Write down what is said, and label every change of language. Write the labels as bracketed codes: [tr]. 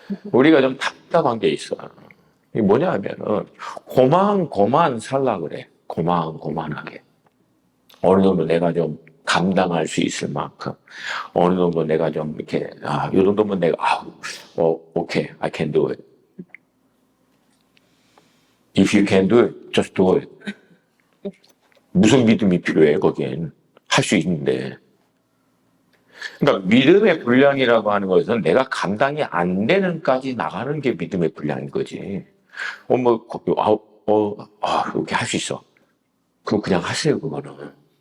[ko] 우리가 좀 답답한 게 있어. 이게 뭐냐 하면은 고만 살라 그래. 고만하게. 어느 정도 내가 좀 감당할 수 있을 만큼 어느 정도 내가 좀 이렇게 이 정도면 내가 오케이, [en] I can do it. If you can do it, just do it. [ko] 무슨 믿음이 필요해, 거기엔. 할 수 있는데. 그러니까 믿음의 분량이라고 하는 것은 내가 감당이 안 되는까지 나가는 게 믿음의 분량인 거지. 이렇게 할 수 있어. 그럼 그냥 하세요, 그거는.